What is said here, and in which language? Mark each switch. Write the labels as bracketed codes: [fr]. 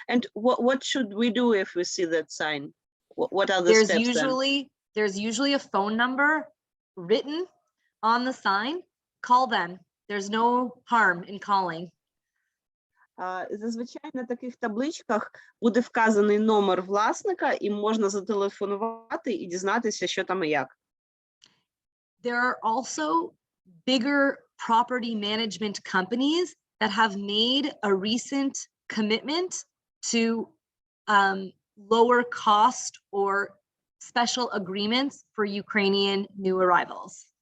[en] And what should we do if we see that sign? What are the steps then? There's usually a phone number written on the sign. Call them. There's no harm in calling. [uk] Зазвичай на таких табличках буде вказаний номер власника, і можна зателефонувати і дізнатися, що там і як. [en] There are also bigger property management companies that have made a recent commitment to lower cost or special agreements for Ukrainian new arrivals.